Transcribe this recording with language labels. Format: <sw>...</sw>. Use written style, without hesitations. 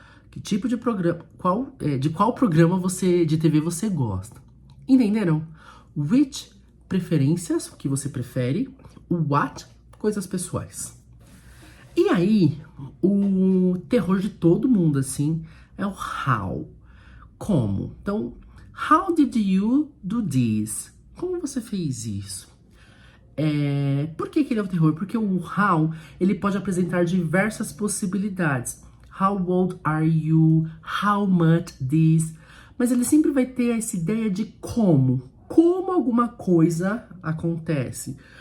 <pt>Que tipo de programa, de qual programa de TV você gosta? Entenderam? Which, preferências, o que você prefere. What, coisas pessoais. E aí, o terror de todo mundo, assim, é o how. Como?</pt> <en>Então, how did you do this?</en> <pt>Como você fez isso? Por que ele é o terror? Porque o how, ele pode apresentar diversas possibilidades.</pt> <en>How old are you? How much this?</en> <pt>Mas ele sempre vai ter essa ideia de como. Como alguma coisa acontece.</pt>